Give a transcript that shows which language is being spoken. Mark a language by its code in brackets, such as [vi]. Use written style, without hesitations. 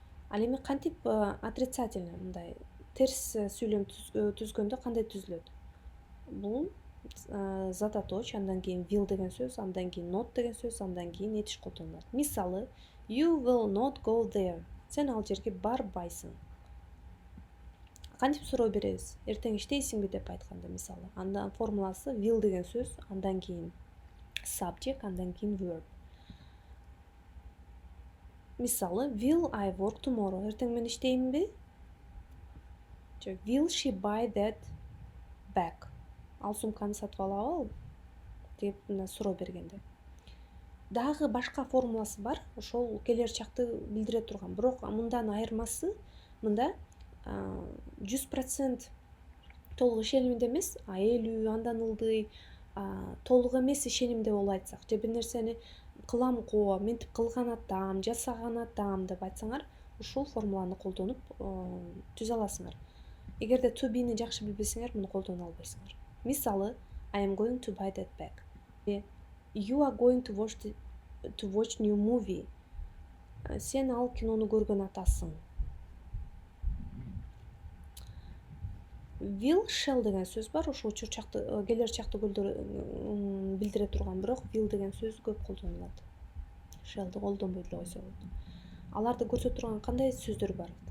[ky] Ал эми кантип отрицательный, мындай терс сүйлөм түзгөндө кандай түзүлөт? Бул зататоч, андан кийин will деген сөз, андан кийин not деген сөз, андан кийин этиш колдонулат. [en] Мисалы, you will not go there. [ky] Сен ал жерге барбайсың. Кантип суроо беребиз? Эртең иштейсиңби деп айтканда, мисалы. Андан формуласы will деген сөз, андан кийин subject, андан кийин verb. [en] Мисалы, will I work tomorrow? [ky] Эртең мен иштейминби? [en] Же will she buy that bag? [ky] Ал сумканы сатып алабы деп суроо бергенде. Дагы башка формуласы бар, ошол келер чакты билдире турган. Бирок мындан айырмасы, мында 100% толук ишенимде эмес, 50 андан ылдый толук эмес ишенимде болуп айтсак, же бир нерсени кылам го, мынтип кылган атам, жасаган атам деп айтсаңар, ушул формуланы колдонуп түзө аласыңар. Эгерде to be'ни жакшы билбесеңер, муну колдоно албайсыңар. [en] Мисалы, I am going to buy that bag. You are going to watch new movie. [ky] Сен ал кинону көргөн атасың. Will, shall деген сөз бар, ошо учур чакты, келер чакты билдире турган, бирок will деген сөз көп колдонулат. Shall'ды колдонбой деле койсо болот. Аларды көрсөтө турган кандай сөздөр бар?